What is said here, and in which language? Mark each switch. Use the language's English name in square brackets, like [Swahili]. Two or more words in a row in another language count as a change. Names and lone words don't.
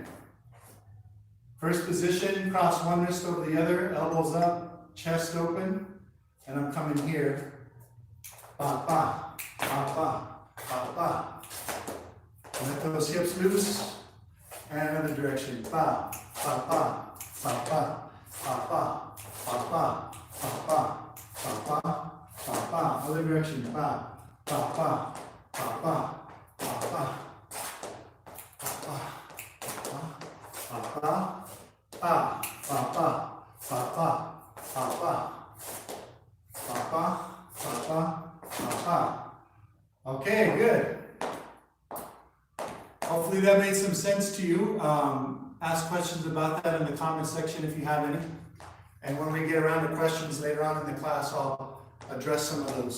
[English] First position, cross one wrist over the other, elbows up, chest open, and I'm coming here. Ba, ba, ba, ba, ba, ba. Let those hips loose, and another direction. Ba, ba, ba, ba, ba, ba, ba, ba, ba, ba, ba, ba, ba. Ba, ba, other direction, ba, ba, ba, ba, ba, ba, ba, ba, ba, ba, ba, ba, ba, ba, ba, ba, ba, ba. Okay, good. Hopefully that made some sense to you. Ask questions about that in the comment section if you have any. And when we get around to questions later on in the class, I'll address some of those.